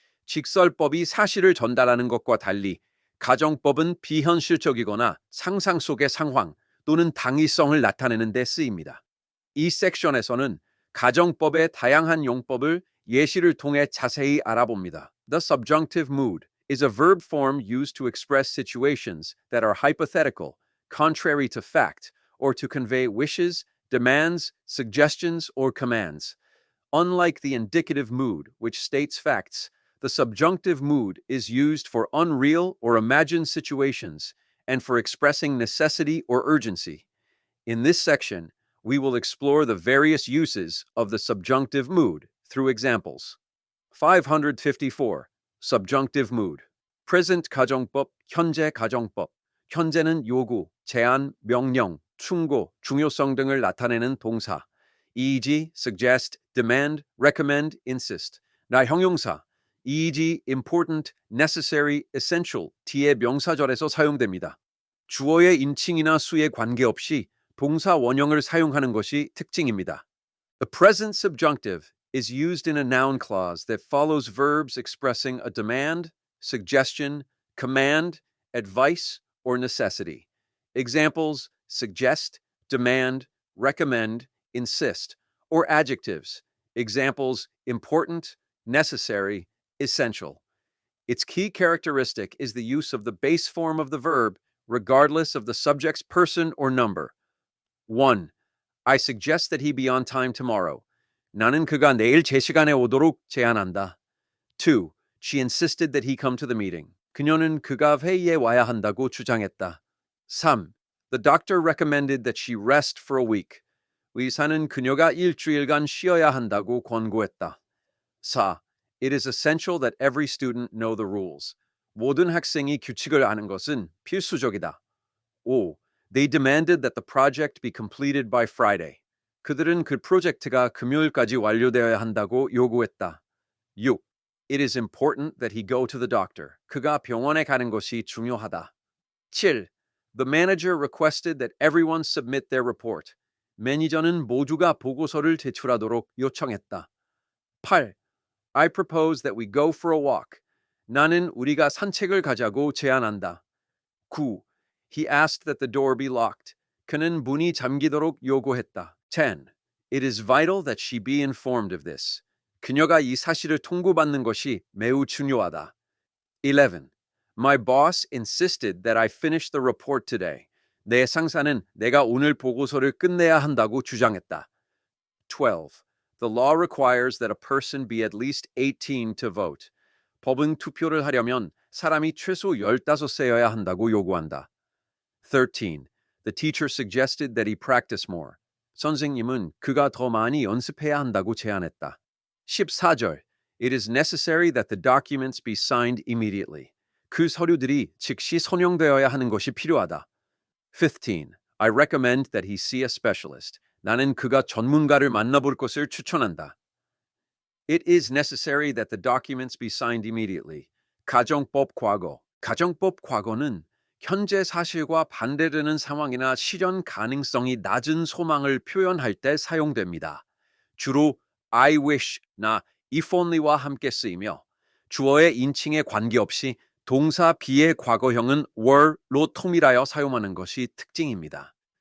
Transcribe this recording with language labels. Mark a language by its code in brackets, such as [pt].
[ko] 직설법이 사실을 전달하는 것과 달리 가정법은 비현실적이거나 상상 속의 상황 또는 당위성을 나타내는 데 쓰입니다. 이 섹션에서는 가정법의 다양한 용법을 예시를 통해 자세히 알아봅니다. [en] The subjunctive mood is a verb form used to express situations that are hypothetical, contrary to fact, or to convey wishes, demands, suggestions, or commands. Unlike the indicative mood, which states facts, the subjunctive mood is used for unreal or imagined situations and for expressing necessity or urgency. In this section, we will explore the various uses of the subjunctive mood through examples. 554. Subjunctive mood. [ko] Present 가정법, 현재 가정법. 현재는 요구, 제안, 명령, 충고, 중요성 등을 나타내는 동사. e.g. [en] suggest, demand, recommend, insist. [ko] 나 형용사. e.g. [en] important, necessary, essential [ko] 뒤에 명사절에서 사용됩니다. 주어의 인칭이나 수에 관계없이 동사 원형을 사용하는 것이 특징입니다. [en] The present subjunctive is used in a noun clause that follows verbs expressing a demand, suggestion, command, advice, or necessity. Examples suggest, demand, recommend, insist, or adjectives. Examples important, necessary, essential. Its key characteristic is the use of the base form of the verb regardless of the subject's person or number. 1. I suggest that he be on time tomorrow. [ko] 나는 그가 내일 제 시간에 오도록 제안한다. 2. [en] She insisted that he come to the meeting. [ko] 그녀는 그가 회의에 와야 한다고 주장했다. 3. [en] The doctor recommended that she rest for a week. [ko] 의사는 그녀가 일주일간 쉬어야 한다고 권고했다. 4. [en] It is essential that every student know the rules. [ko] 모든 학생이 규칙을 아는 것은 필수적이다. 5. [en] They demanded that the project be completed by Friday. [ko] 그들은 그 프로젝트가 금요일까지 완료되어야 한다고 요구했다. 6. [en] It is important that he go to the doctor. [ko] 그가 병원에 가는 것이 중요하다. 7. [en] The manager requested that everyone submit their report. [ko] 매니저는 모두가 보고서를 제출하도록 요청했다. 8. [en] I propose that we go for a walk. [ko] 나는 우리가 산책을 가자고 제안한다. [en] 9. He asked that the door be locked. [ko] 그는 문이 잠기도록 요구했다. 10. [en] It is vital that she be informed of this. [ko] 그녀가 이 사실을 통보받는 것이 매우 중요하다. 11. [en] My boss insisted that I finish the report today. [ko] 내 상사는 내가 오늘 보고서를 끝내야 한다고 주장했다. 12. [en] The law requires that a person be at least 18 to vote. [ko] 법은 투표를 하려면 사람이 최소 15세여야 한다고 요구한다. 13. [en] The teacher suggested that he practice more. [ko] 선생님은 그가 더 많이 연습해야 한다고 제안했다. 14절. [en] It is necessary that the documents be signed immediately. [ko] 그 서류들이 즉시 선용되어야 하는 것이 필요하다. 15. [en] I recommend that he see a specialist. [ko] 나는 그가 전문가를 만나볼 것을 추천한다. [en] It is necessary that the documents be signed immediately. [ko] 가정법 과거. 가정법 과거는 현재 사실과 반대되는 상황이나 실현 가능성이 낮은 소망을 표현할 때 사용됩니다. 주로 I wish나 if only와 함께 쓰이며 주어의 인칭에 관계없이 동사 be의 과거형은 were로 통일하여 사용하는 것이 특징입니다.